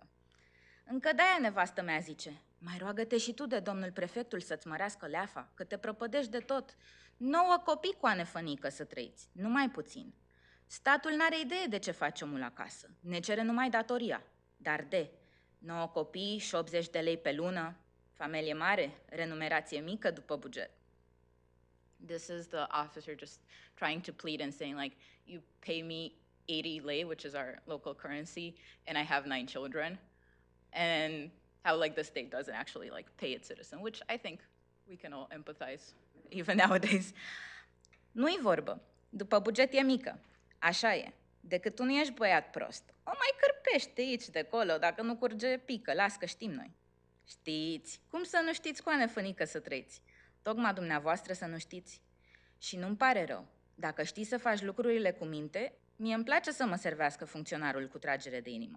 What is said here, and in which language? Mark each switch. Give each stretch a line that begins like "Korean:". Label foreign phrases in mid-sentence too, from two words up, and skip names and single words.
Romanian: Încă de-aia nevastă mea zice, mai roagă-te și tu de domnul prefectul să-ți mărească leafa, că te prăpădești de tot. 9 copii, coane fănică, să trăiți, numai puțin. Statul n-are idee de ce face omul acasă, ne cere numai datoria, dar 9 copii și 80 de lei pe lună, familie mare, renumerație mică după buget.
English: This is the officer just trying to plead and saying like, you pay me 80 lei, which is our local currency, and I have 9 children. And how like the state doesn't actually like pay its citizen, which I think we can all empathize even nowadays.
Romanian: Nu-i vorbă, după buget e mică, așa e, decât tu nu ești băiat prost. O mai cârpește aici de acolo, dacă nu curge pică, las că știm noi. Știți, cum să nu știți, coane fănică, să trăiți? Tocmai dumneavoastră să nu știți. Și nu-mi pare rău, dacă știi să faci lucrurile cu minte, mie îmi place să mă servească funcționarul cu tragere de inimă.